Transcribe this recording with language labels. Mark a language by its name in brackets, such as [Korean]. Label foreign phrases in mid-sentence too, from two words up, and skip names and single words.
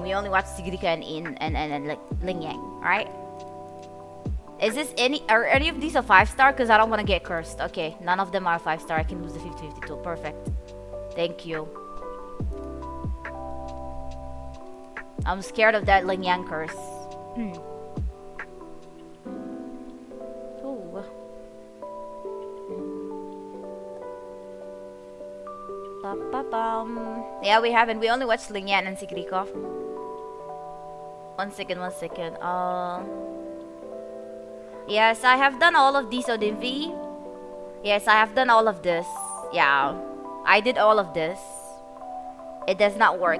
[English] We only watched Sigrika and In and like Ling Yang, right? Is this are any of these a 5-star? Because I don't want to get cursed. Okay, none of them are 5-star. I can lose the 50-52. Perfect. Thank you. I'm scared of that Ling Yang curse. Ooh. Ba-ba-bum. Yeah, we haven't. We only watched Ling Yan and Sigrika. One second. Yes, I have done all of these, Odinvi. Yes, I have done all of this. Yeah, I did all of this. It does not work.